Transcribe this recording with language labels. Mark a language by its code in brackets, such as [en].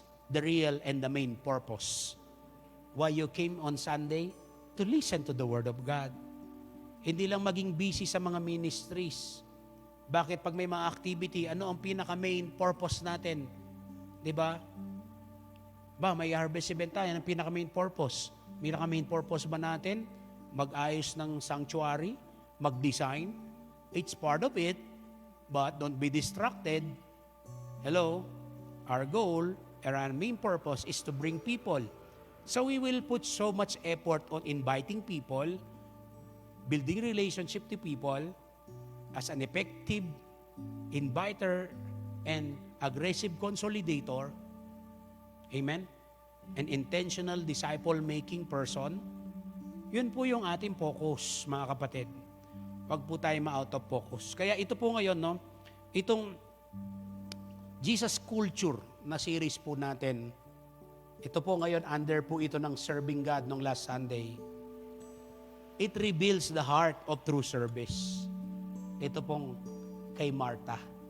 [en] The real and the main purpose. Why you came on Sunday? To listen to the Word of God. [tl] Hindi lang maging busy sa mga ministries. Bakit pag may mga activity, ano ang pinaka-main purpose natin? Diba? May harvest event tayo, ang pinaka-main purpose. Pinaka-main purpose ba natin? Mag-ayos ng sanctuary? Mag-design? [en] It's part of it. But don't be distracted. Hello? Our goal, our main purpose is to bring people. So we will put so much effort on inviting people, building relationship to people as an effective inviter and aggressive consolidator. Amen? An intentional disciple-making person. [tl] Yun po yung ating focus, mga kapatid. Huwag po tayo ma-out of focus. Kaya ito po ngayon, no, itong Jesus Culture na series po natin. Ito po ngayon, under po ito ng Serving God nung last Sunday. [en] It reveals the heart of true service. [tl] Ito pong kay Martha.